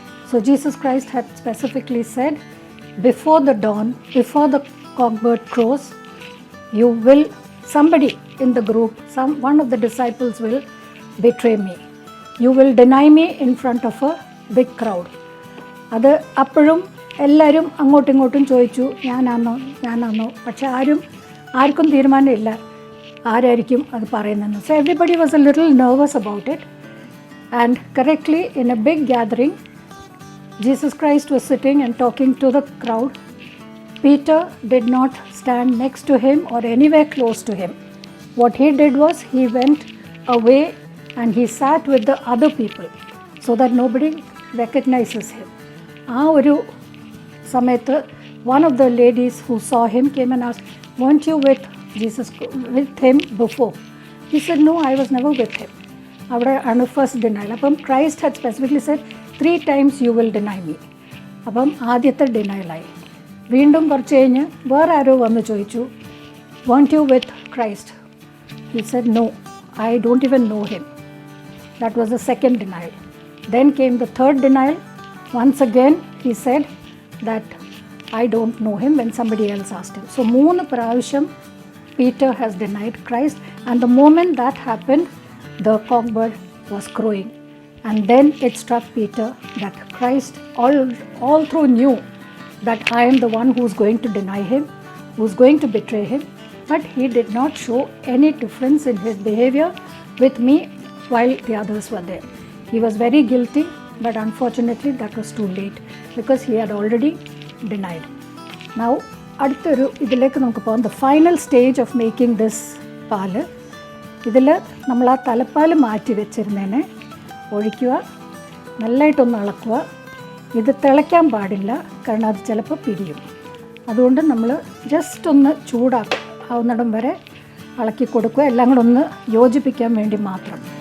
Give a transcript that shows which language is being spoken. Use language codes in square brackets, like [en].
[en] So Jesus Christ had specifically said, before the dawn, before the cockbird crows, you will, somebody in the group, one of the disciples will betray me. You will deny me in front of a big crowd. [ml] അത് അപ്പോഴും എല്ലാവരും അങ്ങോട്ടും ഇങ്ങോട്ടും ചോദിച്ചു, ഞാനാണോ, പക്ഷെ ആർക്കും തീരുമാനമില്ല ആരായിരിക്കും അത് പറയുന്നതെന്ന്. [en] So everybody was a little nervous about it. And correctly in a big gathering, Jesus Christ was sitting and talking to the crowd. Peter did not stand next to him or anywhere close to him. What he did was he went away and he sat with the other people so that nobody recognizes him. [ml] ആ ഒരു സമയത്ത് [en] one of the ladies who saw him came and asked, weren't you with him before? He said, no, I was never with him. [ml] അവിടെ ആണ് first denial. [en] അപ്പം Christ had specifically said 3 times you will deny me. [ml] അപ്പം ആദ്യത്തെ ഡിനയലായി. വീണ്ടും കുറച്ച് കഴിഞ്ഞ് വേറെ ആരോ വന്ന് ചോദിച്ചു, [en] weren't you with Christ? He said, no, I don't even know him. That was the second denial. Then came the third denial. Once again he said that I don't know him when somebody else asked him. So 3 പ്രാവശ്യം Peter has denied Christ, and the moment that happened, the cockbird was crowing. And then it struck Peter that Christ all through knew that I am the one who's going to deny him, who's going to betray him. But he did not show any difference in his behavior with me while the others were there. He was very guilty but unfortunately that was too late because he had already denied. Now [ml] അടുത്തൊരു ഇതിലേക്ക് നമുക്ക് പോകാം. [en] The final stage of making this paal. [ml] ഇതിൽ നമ്മൾ ആ തലപ്പാൽ മാറ്റി വെച്ചിരുന്നതിനെ ഒഴിക്കുക, നല്ലതായിട്ടൊന്ന് ഇളക്കുക. ഇത് തിളയ്ക്കാൻ പാടില്ല, കാരണം അത് ചിലപ്പോൾ പിരിയും. അതുകൊണ്ട് നമ്മൾ ജസ്റ്റ് ഒന്ന് ചൂടാവുന്നിടം വരെ ഇളക്കി കൊടുക്കുക, എല്ലാം കൂടെ ഒന്ന് യോജിപ്പിക്കാൻ വേണ്ടി മാത്രം.